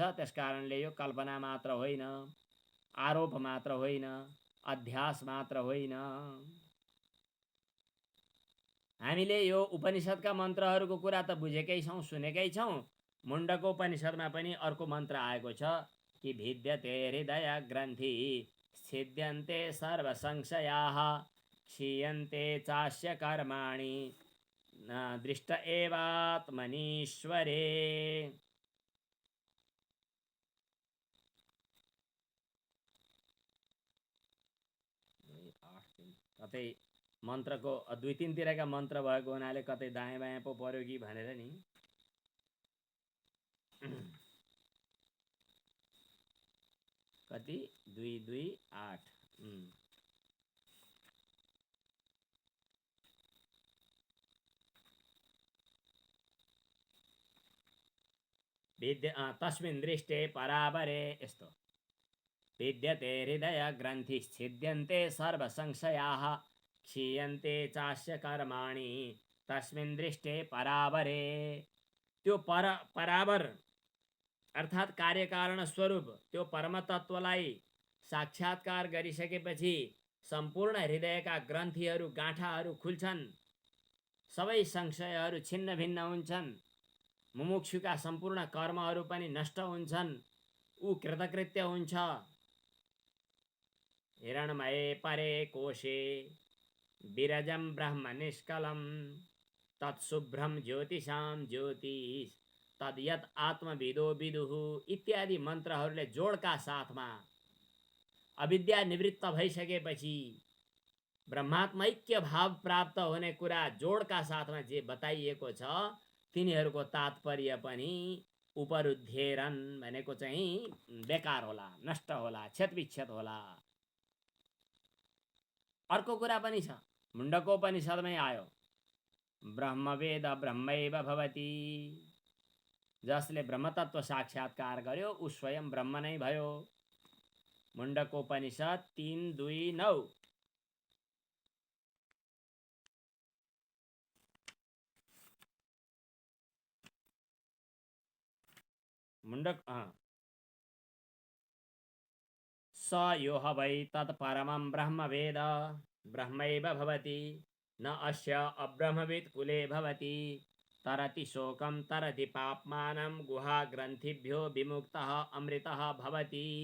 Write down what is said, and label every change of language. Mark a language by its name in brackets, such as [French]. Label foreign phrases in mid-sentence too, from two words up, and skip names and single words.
[Nepali] त्यसकारणले यो कल्पना मात्र होइन, आरोप मात्र होइन, अध्यास मात्र होइन। हामीले यो उपनिषदका मन्त्रहरूको कुरा त बुझेकै छौँ, सुनेकै छौँ। मुण्डको उपनिषदमा पनि अर्को मन्त्र आएको छ कि [Sanskrit] भिद्यते हृदय ग्रन्थि छिद्यन्ते सर्व संशयाः क्षीयन्ते चास्य कर्माणि न दृष्ट एवात्मनीश्वरे। [Nepali] कतै मन्त्रको 2-3तिरका मन्त्र भएको हुनाले कतै दायाँ बायाँ पो पर्यो कि भनेर नि। [Sanskrit] कति 2 2 8 विद्या तस्मिन् दृष्टे परावरे यस्तो विद्यते हृदय ग्रन्थि छिद्यन्ते सर्व संशयाः क्षीयन्ते चास्य कर्माणि तस्मिन् दृष्टे परावरे। [Nepali] त्यो परावर अर्थात् कार्यकारण स्वरूप त्यो परमतत्वलाई साक्षात्कार गरिसकेपछि सम्पूर्ण हृदयका ग्रन्थीहरू गाँठाहरू खुल्छन्, सबै संशयहरू छिन्न भिन्न हुन्छन्, मुमुक्षुका सम्पूर्ण कर्महरू पनि नष्ट हुन्छन्, ऊ कृतकृत्य हुन्छ। [Sanskrit] हिरणमये परे कोशे विरजं ब्रह्म निष्कलं तत्शुभ्रम ज्योतिषां ज्योतिष तद्यत आत्मविदो विदुः [Nepali] इत्यादि मन्त्रहरूले जोडका साथमा अविद्या निवृत्त भइसकेपछि ब्रह्मात्मैक्य भाव प्राप्त हुने कुरा जोडका साथमा जे बताइएको छ तिनीहरूको तात्पर्य पनि उपरुद्धेरन् भनेको चाहिँ बेकार होला, नष्ट होला, क्षतविक्षत होला। अर्को कुरा पनि छ, मुण्डकोपनिषदमै आयो [Sanskrit] ब्रह्मवेद ब्रह्मैव भवति। [Nepali] जसले ब्रह्मतत्व साक्षात्कार गर्यो ऊ स्वयं ब्रह्म नै भयो। मुण्डकोपनिषद 3:2-9। [Sanskrit] मुण्डक स यो ह वै तत्परमं ब्रह्मवेद ब्रह्मैव भवति न अस्य अब्रह्मवित् कुले भवति तरति शोकं तरति पाप्मानं गुहा ग्रन्थिभ्यो विमुक्तः अमृतः भवति।